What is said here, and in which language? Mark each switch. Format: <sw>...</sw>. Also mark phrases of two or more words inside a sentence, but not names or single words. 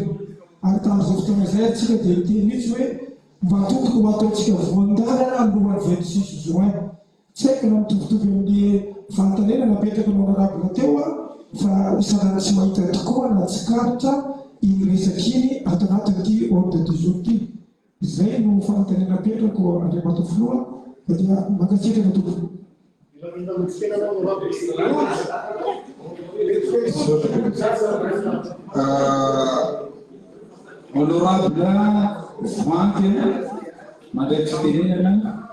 <mg>Ary tamin'izao fotoana izay atsika dia iteny mihitsy hoe mba tokony ho ataontsika voandalana alohan'ny 26 juin. Tsy haiko na mitovitovy amin'ny fanontaniana napetraka ny honorable teo fa sanana tsy mahita tokoa na tsikaritra iny resak'iny ato anatin'ity</mg> <fr>ordre du jour</fr> <mg>ity. Izay no fanontaniana napetrako Andriamatao filoha dia mankasitraka na tompoko. Honorable Vanky mandray fitenenana</mg>